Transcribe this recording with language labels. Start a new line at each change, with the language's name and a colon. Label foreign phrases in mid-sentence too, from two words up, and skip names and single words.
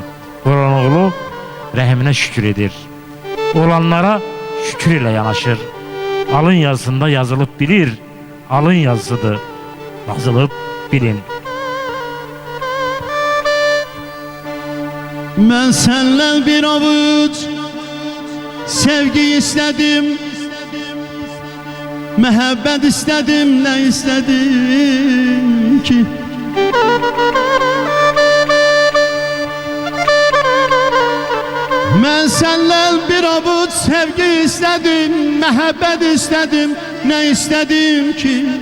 Azerbaijani: Qoranoğlu rəhminə şükür edir. Olanlara şükür ilə yanaşır. Alın yazısında yazılıb bilir. Alın yazısıdır. Yazılıb bilin.
Turkish: Mən senden bir avuç sevgi istedim, mehabbet istedim, ne istedim ki? Mən senden bir avuç sevgi istedim, mehabbet istedim, ne istedim ki?